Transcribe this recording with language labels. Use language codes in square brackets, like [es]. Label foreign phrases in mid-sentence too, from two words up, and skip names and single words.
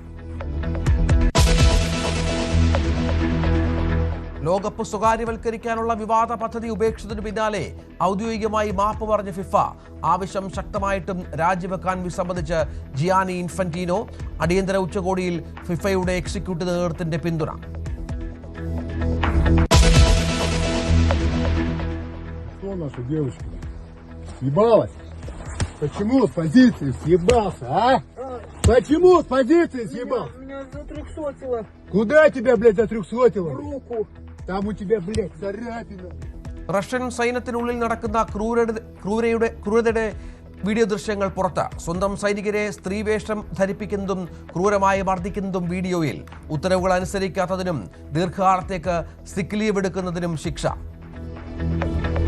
[ml] ലോകകപ്പ് സ്വകാര്യവൽക്കരിക്കാനുള്ള വിവാദ പദ്ധതി ഉപേക്ഷിച്ചതിനു പിന്നാലെ ഔദ്യോഗികമായി മാപ്പ് പറഞ്ഞ ഫിഫ. ആവശ്യം ശക്തമായിട്ടും രാജിവെക്കാൻ വിസമ്മതിച്ച് ജിയാനി ഇൻഫന്റീനോ. അടിയന്തര ഉച്ചകോടിയിൽ ഫിഫയുടെ എക്സിക്യൂട്ടീവ് നേതൃത്വത്തിന്റെ പിന്തുണ. [ru] Почему с позиции съебался, а? Почему с позиции съебался? Меня затрехсотило. Куда тебя, блядь, затрехсотило? В руку. Там у тебя, блядь, царапина. [ml] റഷ്യൻ സൈന്യത്തിനുള്ളിൽ നടക്കുന്ന ക്രൂരതയുടെ വീഡിയോ ദൃശ്യങ്ങൾ പുറത്ത്. സ്വന്തം സൈനികരെ സ്ത്രീവേഷം ധരിപ്പിക്കുന്നതും ക്രൂരമായി മർദ്ദിക്കുന്നതും വീഡിയോയിൽ. ഉത്തരവുകൾ അനുസരിക്കാത്തതിനും ദീർഘകാലത്തേക്ക് [en] sick leave [ml] എടുക്കുന്നതിനും ശിക്ഷ.